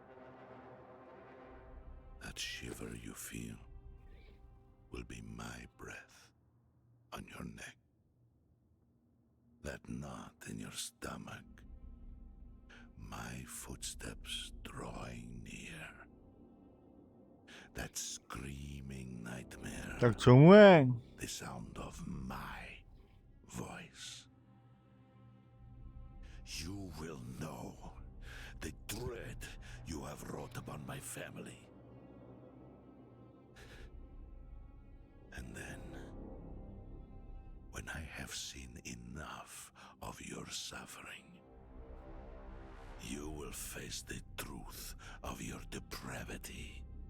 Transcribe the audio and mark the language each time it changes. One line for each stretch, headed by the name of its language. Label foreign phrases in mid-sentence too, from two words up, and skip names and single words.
English: That shiver you feel will be my breath on your neck. That knot in your stomach. My footsteps drawing near. That screaming nightmare.
Czech: Tak co mu je?
English: The sound of my voice. You will know the dread you have wrought upon my family. And then, when I have seen enough of your suffering, you will face the truth of your depravity.